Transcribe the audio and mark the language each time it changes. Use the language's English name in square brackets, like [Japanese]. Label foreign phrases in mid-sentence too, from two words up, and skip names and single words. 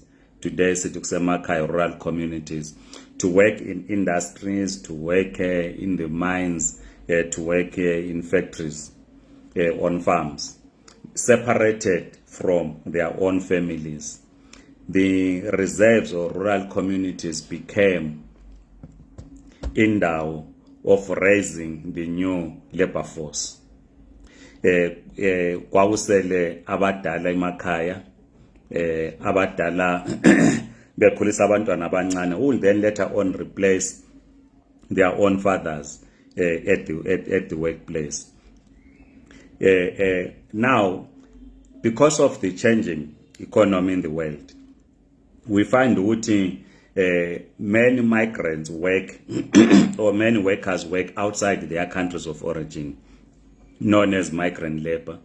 [English] Today, Situksemakaya rural communities, to work in industries, to work in the mines, to work in factories, on farms, separated from their own families. The reserves or rural communities became indawo of raising the new labor force. [North Ndebele] Kwakusele abadala emakhaya, abadala bekhulisa abantwana abancane, [English] who will then later on replace their own fathers at the workplace. Now, because of the changing economy in the world, we find that many migrants work or many workers work outside their countries of origin, known as migrant labor.